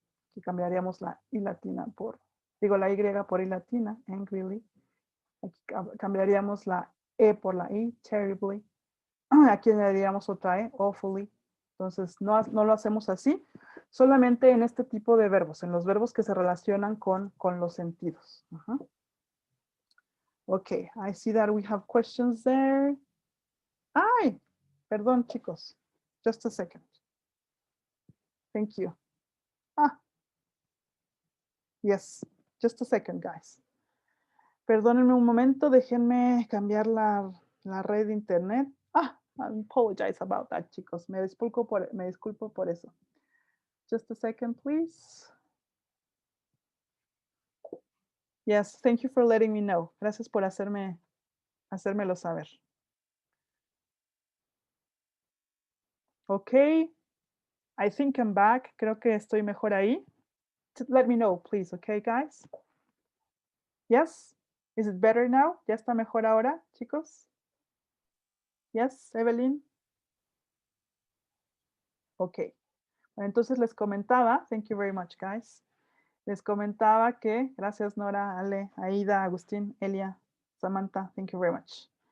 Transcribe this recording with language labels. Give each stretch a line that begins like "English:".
Spanish: Aquí cambiaríamos la I latina por, digo la Y por I latina, angrily. Aquí cambiaríamos la E por la I, terribly. Aquí añadiríamos otra E, awfully. Entonces, no lo hacemos así, solamente en este tipo de verbos, en los verbos que se relacionan con los sentidos.
English: Ok, I see that we have questions there.
Spanish: Ay, perdón, chicos.
English: Just a second. Thank you. Yes, just a second, guys.
Spanish: Perdónenme un momento, déjenme cambiar la red de internet.
English: I apologize about that, chicos.
Spanish: Me disculpo por eso.
English: Just a second, please. Yes, thank you for letting me know.
Spanish: Gracias por hacérmelo saber.
English: Okay, I think I'm back.
Spanish: Creo que estoy mejor ahí.
English: Let me know, please, okay, guys? Yes? Is it better now?
Spanish: ¿Ya está mejor ahora, chicos?
English: Yes, Evelyn?
Spanish: Okay. Entonces les comentaba,
English: thank you very much, guys.
Spanish: Les comentaba que, gracias Nora, Ale, Aida, Agustín, Elia, Samantha,
English: thank you very much.